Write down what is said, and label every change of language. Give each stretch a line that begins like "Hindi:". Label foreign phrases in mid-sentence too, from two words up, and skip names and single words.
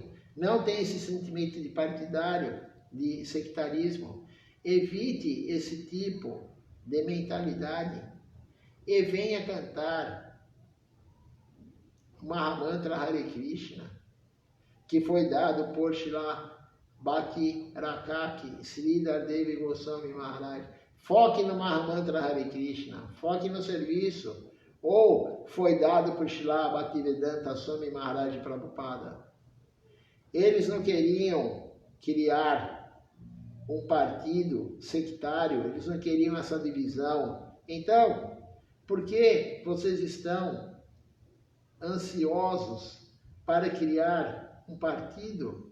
Portuguese: Não tem esse sentimento de partidário, de sectarismo. Evite esse tipo de mentalidade e venha cantar o Mahamantra Hare Krishna, que foi dado por Srila Bhakti Rakaki Sridhar Devi Goswami Maharaj. Foque no Mahamantra Hare Krishna, foque no serviço. Ou foi dado por Srila Bhaktivedanta Swami Maharaj Prabhupada. Eles não queriam criar um partido sectário, eles não queriam essa divisão. Então, por que vocês estão ansiosos para criar um partido?